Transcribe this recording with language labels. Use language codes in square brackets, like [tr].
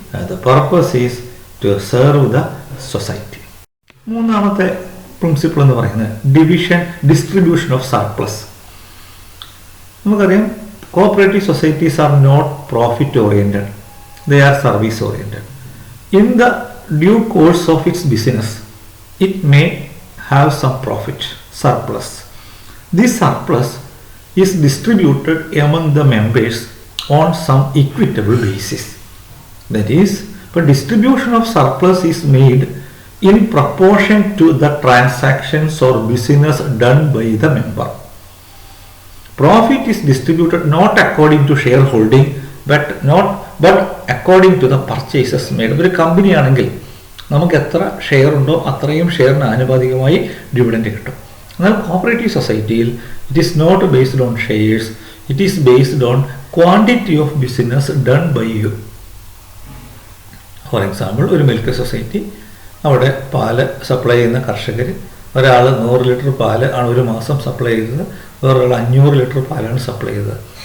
[en] The purpose is to serve the society. മൂന്നാമത്തെ principle എന്ന് പറയുന്നത് ഡിസ്ട്രിബ്യൂഷൻ ഓഫ് സർപ്ലസ്. നമുക്കറിയാം cooperative societies are not profit oriented, they are service oriented. In the due course of its business, it may have some profit, surplus. This surplus is distributed among the members on some equitable basis. That is, the distribution of surplus is made in proportion to the transactions or business done by the member. Profit is distributed not according to shareholding, but according to the purchases made. [ml] ഒരു company ആണെങ്കിൽ നമുക്ക് എത്ര share ഉണ്ടോ അത്രയും ഷെയറിന് ആനുപാതികമായി dividend കിട്ടും. [en] എന്നാൽ കോഓപ്പറേറ്റീവ് സൊസൈറ്റിയിൽ it is not based on shares, it is based on quantity of business done by you. [ml] For example, ഒരു മിൽക്ക് സൊസൈറ്റി, അവിടെ പാല് സപ്ലൈ ചെയ്യുന്ന കർഷകർ, ഒരാൾ 100 ലിറ്റർ പാല് ആണ് ഒരു മാസം സപ്ലൈ ചെയ്തത്, വേറൊരാൾ 500 ലിറ്റർ പാലാണ് സപ്ലൈ ചെയ്തത്.